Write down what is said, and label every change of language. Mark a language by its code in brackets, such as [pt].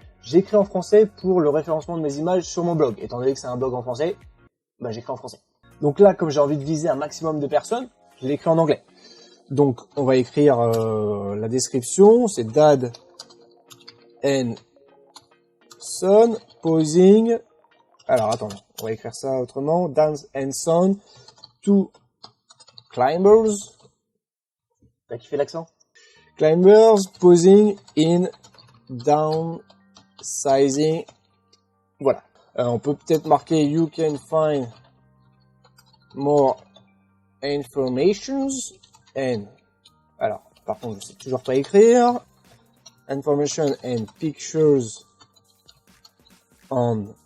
[fr] J'écris en français pour le référencement de mes images sur mon blog. Étant donné que c'est un blog en français, j'écris en français. Donc là, comme j'ai envie de viser un maximum de personnes, je l'écris en anglais. Donc, on va écrire la description. C'est [en] Dad and Son posing. [fr] Alors, attendez, on va écrire ça autrement. [en] Dad and Son, two climbers. [fr] T'as kiffé l'accent? [en] Climbers posing in downsizing. [fr] Voilà. On peut peut-être marquer [en] you can find more informations and. [fr] Alors, par contre, je sais toujours pas écrire. [en] Information and pictures on.